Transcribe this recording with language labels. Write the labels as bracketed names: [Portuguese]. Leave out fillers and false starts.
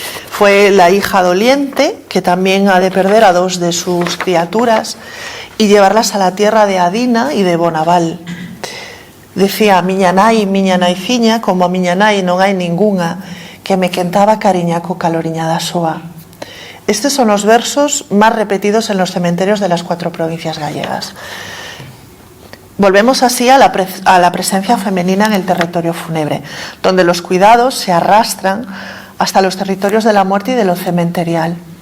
[Spanish] Fue la hija doliente que también ha de perder a dos de sus criaturas y llevarlas a la tierra de Adina y de Bonaval. [Galician] Decía: miña naiciña, como a miña nai non hai ningunha, que me quentaba cariña co caloriña da súa. [Spanish] Estos son los versos más repetidos en los cementerios de las 4 provincias gallegas. Volvemos así a la presencia femenina en el territorio fúnebre, donde los cuidados se arrastran hasta los territorios de la muerte y de lo cementerial.